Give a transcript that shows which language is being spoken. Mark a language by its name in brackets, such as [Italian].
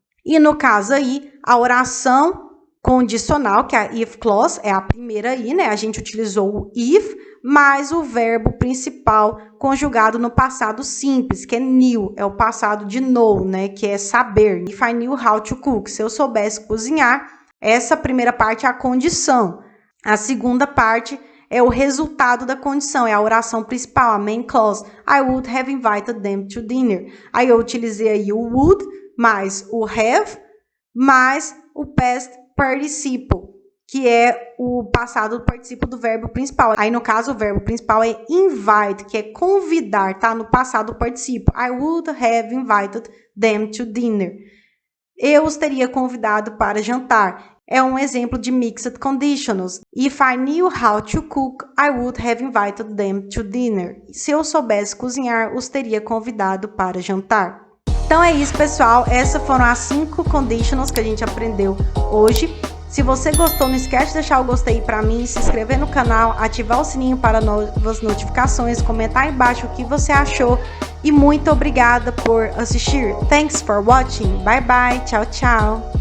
[Portuguese] E no caso aí, a oração condicional, que é a if clause, é a primeira aí, né? A gente utilizou o if, mais o verbo principal conjugado no passado simples, que é knew, é o passado de know, né? Que é saber. [English] If I knew how to cook, [Portuguese] se eu soubesse cozinhar, essa primeira parte é a condição. A segunda parte é o resultado da condição, é a oração principal, a main clause. [English] I would have invited them to dinner. [Portuguese] Aí eu utilizei aí o would, mais o have, mais o past participle, que é o passado participio do verbo principal. Aí, no caso, o verbo principal é invite, que é convidar, tá? No passado participio. [English] I would have invited them to dinner. [Portuguese] Eu os teria convidado para jantar. É um exemplo de mixed conditionals. [English] If I knew how to cook, I would have invited them to dinner. [Portuguese] Se eu soubesse cozinhar, os teria convidado para jantar. Então é isso, pessoal. Essas foram as 5 conditionals que a gente aprendeu hoje. Se você gostou, não esquece de deixar o gostei para mim, se inscrever no canal, ativar o sininho para novas notificações, comentar aí embaixo o que você achou e muito obrigada por assistir. [English] Thanks for watching. Bye bye. [Portuguese] Tchau, tchau.